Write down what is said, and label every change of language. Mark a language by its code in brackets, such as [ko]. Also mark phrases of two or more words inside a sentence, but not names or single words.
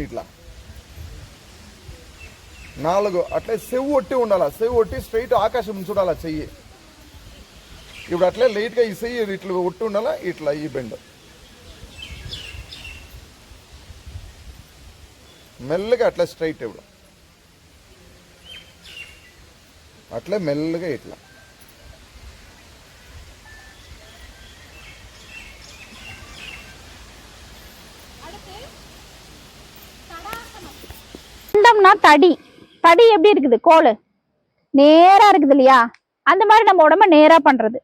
[te] ఇట్లా 4 అట్లే సెవ్వు ఒట్టి ఉండాలి, సెవ్వు ఒట్టి స్ట్రైట్ ఆకాశం చూడాలా చెయ్యి. ఇప్పుడు అట్లే లైట్ గా ఈ చెయ్యి ఇట్లా ఒట్టి ఉండాలా, ఇట్లా ఈ బెండ్ మెల్లగా అట్లా స్ట్రైట్. ఇప్పుడు అట్లే మెల్లగా ఇట్లా [ta] தடி தடி எப்படி இருக்குது, கோல் நேரா இருக்குது இல்லையா, அந்த மாதிரி நம்ம உடம்ப நேரா பண்றது.